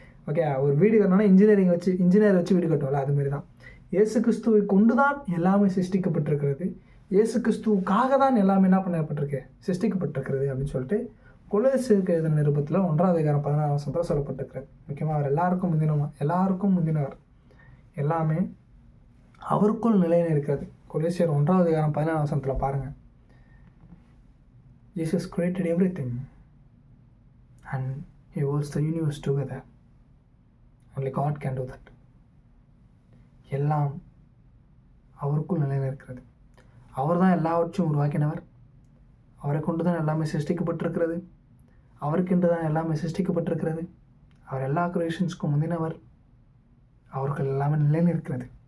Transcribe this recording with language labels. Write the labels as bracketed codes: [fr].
[ta] Okay, ஒரு வீடு கட்டணும்னா engineer வச்சு வீடு கட்டுவோம்ல, அதுமாரி தான் இயேசு கிறிஸ்துவை கொண்டு தான் எல்லாமே சிருஷ்டிக்கப்பட்டிருக்கிறது. இயேசு கிறிஸ்துவுக்காக தான் எல்லாமே என்ன பண்ணப்பட்டிருக்கு, சிருஷ்டிக்கப்பட்டிருக்கிறது அப்படின்னு சொல்லிட்டு கொலோசியருக்கு எழுதின நிருபத்தில் 1வது அதிகாரம் 16 வசனத்தில் சொல்லப்பட்டிருக்கிறது. முக்கியமாக அவர் எல்லாருக்கும் முந்தினவர், எல்லாமே அவருக்குள் நிலையில் இருக்கிறது. கொலோசியர் 1வது அதிகாரம் 17 வசனத்தில் பாருங்கள், [en] Jesus created everything and he holds the universe together. Only God can do that. [ta] எல்லாம் அவருக்குள் நிலையில் இருக்கிறது. அவர் தான் எல்லாவற்றையும் உருவாக்கினவர். அவரை கொண்டு தான் எல்லாமே சிருஷ்டிக்கப்பட்டிருக்கிறது. அவருக்கென்று தான் எல்லாமே சிருஷ்டிக்கப்பட்டிருக்கிறது. அவர் எல்லா கிரியேஷன்ஸ்க்கும் முந்தினவர். அவர்கள் எல்லாமே நிலை நிற்கிறது.